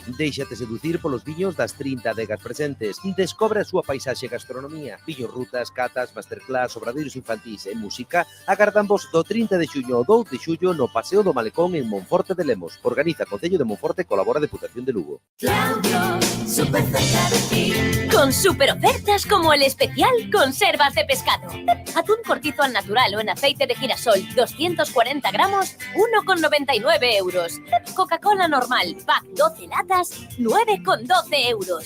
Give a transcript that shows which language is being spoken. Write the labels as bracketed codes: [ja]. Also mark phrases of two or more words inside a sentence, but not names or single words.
[gl] Déixate seducir polos viños das 30 adegas presentes. Descobre a súa paisaxe e gastronomía. Viños, rutas, catas, masterclass, obradeiros infantís e música agardan vos do 30 de xuño ao 2 de xullo no Paseo do Malecón en Monforte de Lemos. Organiza Concello de Monforte e colabora a Deputación de Lugo. [es] Claudio, súper cerca de ti. Con super ofertas como el especial conservas de pescado. Atún cortizo al natural o en aceite de girasol, 240 gramos, 1,99 euros. Coca-Cola normal, pack 12 latas, 9,12 euros.